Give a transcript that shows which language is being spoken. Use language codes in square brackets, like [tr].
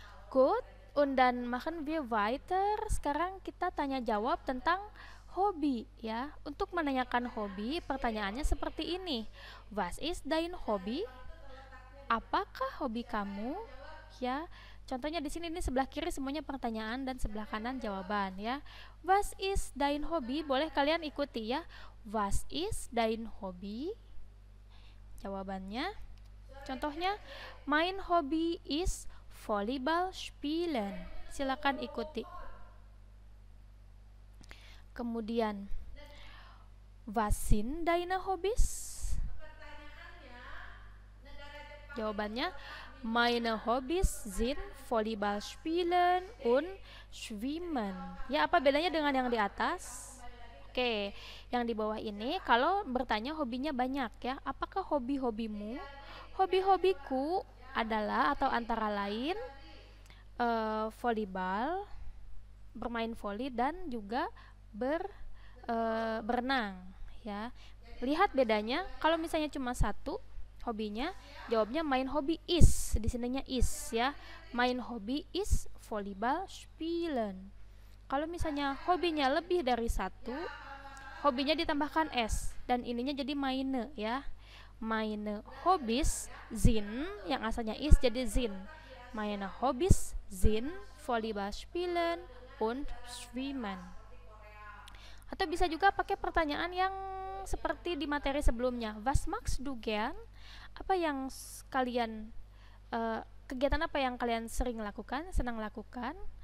[de] Gut, und dann machen wir weiter. [id] Sekarang kita tanya jawab tentang hobi ya. Untuk menanyakan hobi, pertanyaannya seperti ini. [de] Was ist dein Hobby? [id] Apakah hobi kamu? Ya. Contohnya di sini, ini sebelah kiri semuanya pertanyaan dan sebelah kanan jawaban ya. [de] Was ist dein Hobby? [id] Boleh kalian ikuti ya. [de] Was ist dein Hobby? Jawabannya. Contohnya, mein Hobby is Volleyball spielen. [id] Silakan ikuti. [de] Kemudian, was sind deine Hobbys? Jawabannya, meine Hobbys sind Volleyball spielen und schwimmen. [id] Ya, apa bedanya dengan yang di atas? Oke, yang di bawah ini kalau bertanya hobinya banyak ya. Apakah hobi-hobimu? Hobi-hobiku adalah atau antara lain volleyball, bermain volley, dan juga berenang ya. Lihat bedanya, kalau misalnya cuma satu hobinya, jawabnya [de] mein Hobby is, [id] di sininya is ya. [de] Mein Hobby is Volleyball spielen. [id] Kalau misalnya hobinya lebih dari satu, hobinya ditambahkan s dan ininya jadi meine ya. [de] Meine Hobbys sind, [id] yang asalnya is jadi [de] sind. Meine Hobbys sind Volleyball spielen und schwimmen. [id] Atau bisa juga pakai pertanyaan yang seperti di materi sebelumnya. [de] Was magst du gern? [id] apa yang kalian kegiatan apa yang kalian sering lakukan, senang lakukan?